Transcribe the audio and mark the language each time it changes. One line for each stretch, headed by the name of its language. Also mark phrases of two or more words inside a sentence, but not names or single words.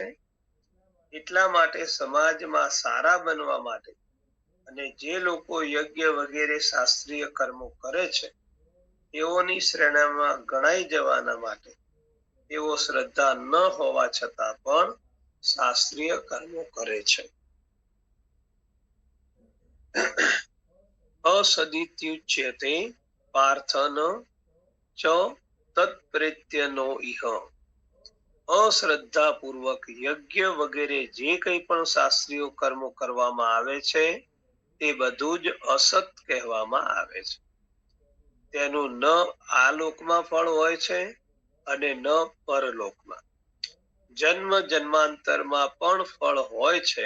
Gujarati: એટલા માટે સમાજમાં સારા બનવા માટે અને જે લોકો યજ્ઞ વગેરે શાસ્ત્રીય કર્મો કરે છે તેઓની શ્રેણીમાં ગણાઈ જવાના માટે તેઓ શ્રદ્ધા ન હોવા છતાં પણ શાસ્ત્રીય કર્મો કરે છે।
Sanskrit: असदित्युच्यते पार्थन च तत्प्रेत्यनो इह।
Gujarati: અશ્રદ્ધાપૂર્વક યજ્ઞ વગેરે જે કંઈ પણ શાસ્ત્રીય કર્મો કરવામાં આવે છે તે બધું જ અસત કહેવામાં આવે છે। તેનું ન આ લોકમાં ફળ હોય છે અને ન પરલોકમાં, જન્મ જન્માંતરમાં પણ ફળ હોય છે।